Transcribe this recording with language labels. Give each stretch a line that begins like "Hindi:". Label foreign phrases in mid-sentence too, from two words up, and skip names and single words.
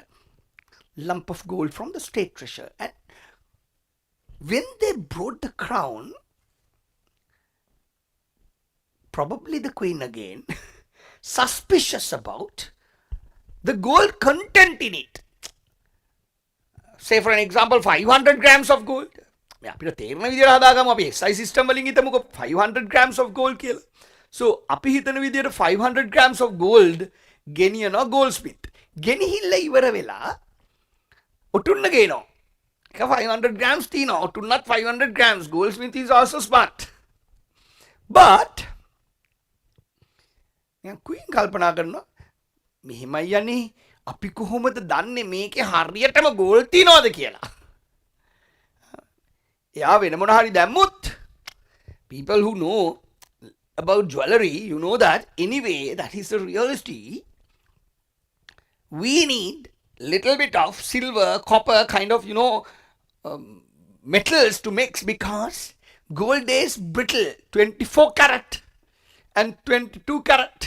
English: Lump of gold from the state treasure. And when they brought the crown, probably the queen again, suspicious about the gold content in it. Say for an example, 500 grams of gold.
Sinhala: අපිට තේරෙන විදිහට හදාගමු අපි
English: SI system
Sinhala: වලින් හිතමුකෝ
English: 500 grams of gold
Sinhala: කියලා. So අපි හිතන විදිහට
English: 500 grams of gold
Sinhala: ගෙනියනවා goldsmith. ගෙනිහිල්ල ඉවර වෙලා ඔටුන්න ගේනවා. ඒක 500 grams තියෙනවා. ඔටුන්නත් 500 grams.
English: Goldsmith is also smart. But queen
Sinhala: කල්පනා කරනවා මෙහෙමයි යන්නේ අපි කොහොමද දන්නේ මේකේ හරියටම gold තියනවද කියලා.
English: People who know about jewelry, you know that anyway, that is the reality. We need little bit of silver, copper, kind of, metals to mix because gold is brittle, 24 karat and 22 karat.